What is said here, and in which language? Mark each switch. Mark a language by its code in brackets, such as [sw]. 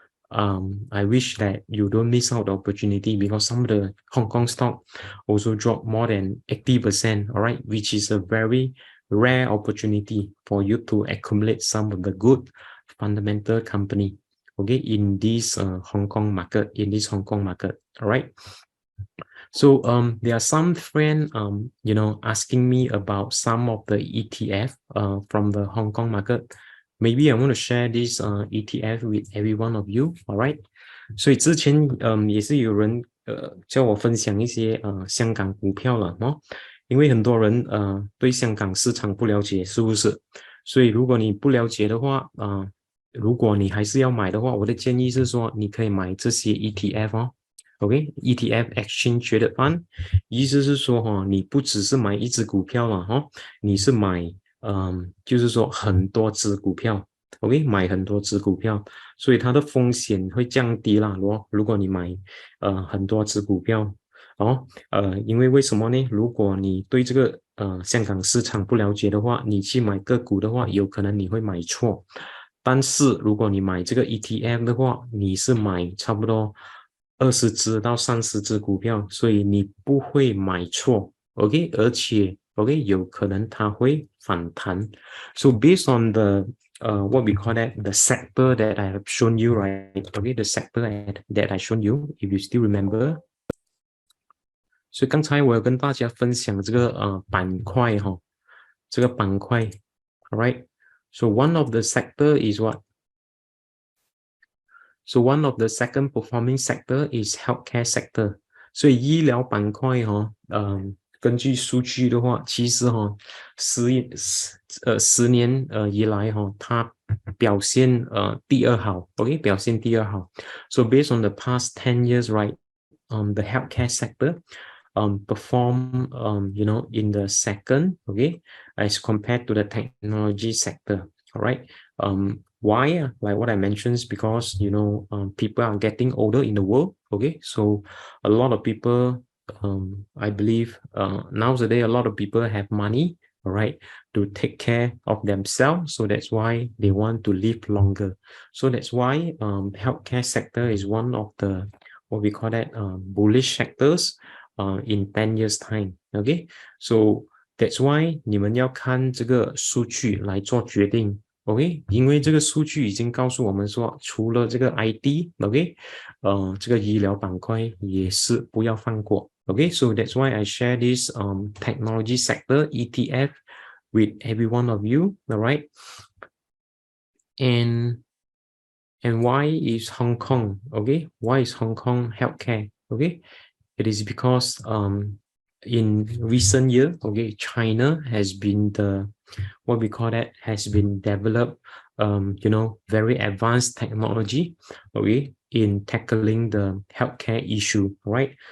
[en] I wish that you don't miss out the opportunity because some of the Hong Kong stock also dropped more than 80%, all right, which is a very rare opportunity for you to accumulate some of the good fundamental company, okay, in this Hong Kong market, all right. So there are some friends asking me about some of the ETF from the Hong Kong market. Maybe I want to share this ETF with every one of you, all right? [zh] 所以之前也是有人叫我分享一些香港股票了因为很多人对香港市场不了解，是不是？所以如果你不了解的话如果你还是要买的话，我的建议是说你可以买这些 ETF OK, ETF Exchange Traded Fund 意思是说你不只是买一只股票了你是买就是说很多只股票 OK, 买很多只股票，所以它的风险会降低啦如果你买很多只股票因为为什么呢？如果你对这个香港市场不了解的话，你去买个股的话，有可能你会买错。但是如果你买这个 ETF 的话，你是买差不多20只到30只股票，所以你不会买错 ，OK， 而且 OK 有可能它会反弹。 [en] So based on the what we call that the sector that I have shown you, right? Okay, the sector that I shown you, if you still remember. [zh] 所以刚才我有跟大家分享这个板块这个板块 ，alright. [en] So one of the sector is what? So one of the second performing sector is healthcare sector. [zh] 所以医疗板块根据数据的话，其实10年以来它表现第二好 ，OK， 表现第二好。 [en] So based on the past 10 years, right, the healthcare sector perform in the second, okay, as compared to the technology sector, all right. Why? Like what I mentioned, is because people are getting older in the world, okay, so a lot of people I believe nowadays a lot of people have money, all right, to take care of themselves, so that's why they want to live longer. So that's why healthcare sector is one of the what we call that bullish sectors in 10 years time, okay. So that's why [zh] 你们要看这个数据来做决定 OK，因为这个数据已经告诉我们说，除了这个 IT，OK，这个医疗板块也是不要放过。 [en] OK，so that's why I share this technology sector ETF with every one of you. All right, and why is Hong Kong? Okay, why is Hong Kong healthcare? Okay, it is because in recent year, okay, China has been the what we call that has been developed very advanced technology, okay, in tackling the healthcare issue, right?